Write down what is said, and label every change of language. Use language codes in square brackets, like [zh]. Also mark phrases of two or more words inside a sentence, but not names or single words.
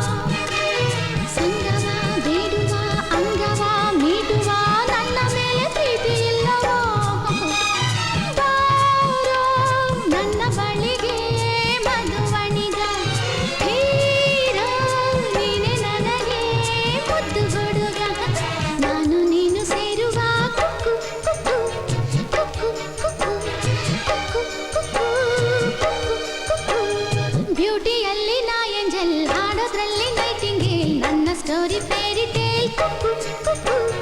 [kn] ಸಂಗವ ಬೇಡುವ ಅಂಗವ ಮೀಟುವ ನನ್ನ ಮೇಲೆ ಪ್ರೀತಿ ಇಲ್ಲವಾ? ಬಾರೋ ನನ್ನ ಬಳಿಗೆ ಮಧುವಣಿಗ, ಹೀರೋ ನೀನೆ ನನಗೆ ಮುದ್ದು ಹುಡುಗ. ನಾನು ನೀನು ಸೇರುವ ಕುಕ್ಕು ಕುಕ್ಕು ಕುಕ್ಕು ಕುಕ್ಕು. ಬ್ಯೂಟಿಯಲ್ಲಿ ನಾ ಏಂಜಲ್, ಹಾಡೋದ್ರಲ್ಲಿ ನೈಟಿಂಗೇಲ್, ನನ್ನ ಸ್ಟೋರಿ [en] fairy tale. [kn] ಕುಕ್ಕು ಕುಕ್ಕು